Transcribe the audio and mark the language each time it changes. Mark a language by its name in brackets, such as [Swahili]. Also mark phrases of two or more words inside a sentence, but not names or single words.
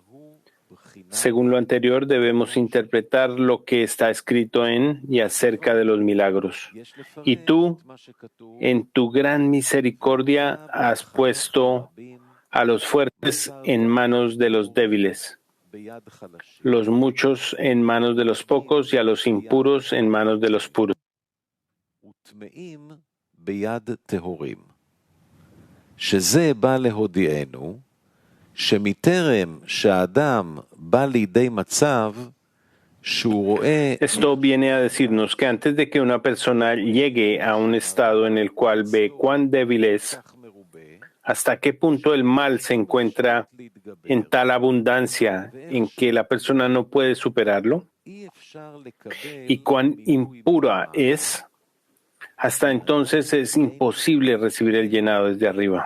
[Spanish] Según lo anterior, debemos interpretar lo que está escrito en y acerca de los milagros. Y tú, en tu gran misericordia, has puesto a los fuertes en manos de los débiles. los muchos en manos de los pocos y a los impuros en manos de los puros. [Hebrew] שזה בא להודיענו שמטרם שהאדם בא לידי מצב שהוא רואה. [Spanish] Esto viene a decirnos que antes de que una persona llegue a un estado en el cual ve cuán débil es, hasta qué punto el mal se encuentra en tal abundancia en que la persona no puede superarlo, y cuán impura es, hasta entonces es imposible recibir el llenado desde arriba.